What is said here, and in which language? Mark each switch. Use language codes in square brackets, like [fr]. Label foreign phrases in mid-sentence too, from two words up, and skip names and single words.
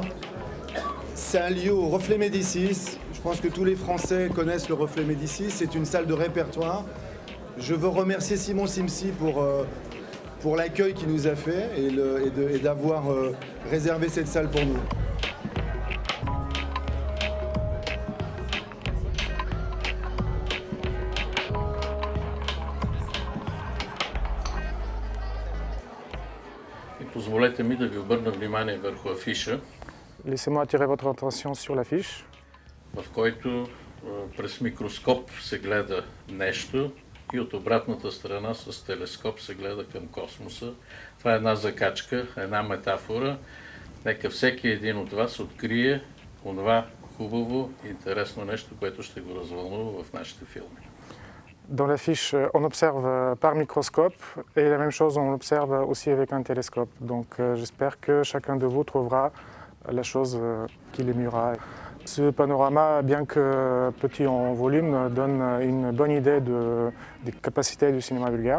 [fr] C'est un lieu au Reflet Médicis. Je pense que tous les Français connaissent le Reflet Médicis. C'est une salle de répertoire. Je veux remercier Simon Simsi pour l'accueil qu'il nous a fait et d'avoir réservé cette salle pour nous. [bg] Позволете ми да ви обърна внимание върху афиша, [fr] Laissez-moi attirer votre attention sur l'affiche, [bg] в който през микроскоп се гледа нещо и от обратната страна с телескоп се гледа към космоса. Това е една закачка, една метафора. Нека всеки един от вас открие онова хубаво и интересно нещо, което ще го развълнува в нашите филми. [fr] Dans l'affiche, on observe par microscope et la même chose, on l'observe aussi avec un télescope. Donc j'espère que chacun de vous trouvera la chose qui l'émura. Ce panorama, bien que petit en volume, donne une bonne idée des capacités du cinéma bulgare.